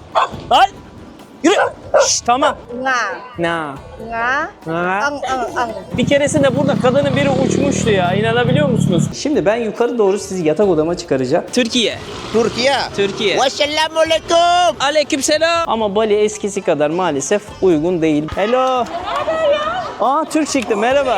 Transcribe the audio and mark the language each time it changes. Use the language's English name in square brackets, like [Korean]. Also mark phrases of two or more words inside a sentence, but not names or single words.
[Turkish] Ay! Yürü! Şşş, tamam. Nga. Na. Nga. Ha. Ang. Bir keresinde burada kadının biri uçmuştu ya. İnanabiliyor musunuz? Şimdi ben yukarı doğru sizi yatak odama çıkaracağım. Türkiye. Türkiye. [Arabic] Wassalamualaikum. [Turkish] Aleykümselam. Ama Bali eskisi kadar maalesef uygun değil. Hello. Aa, Türk çıktı, merhaba.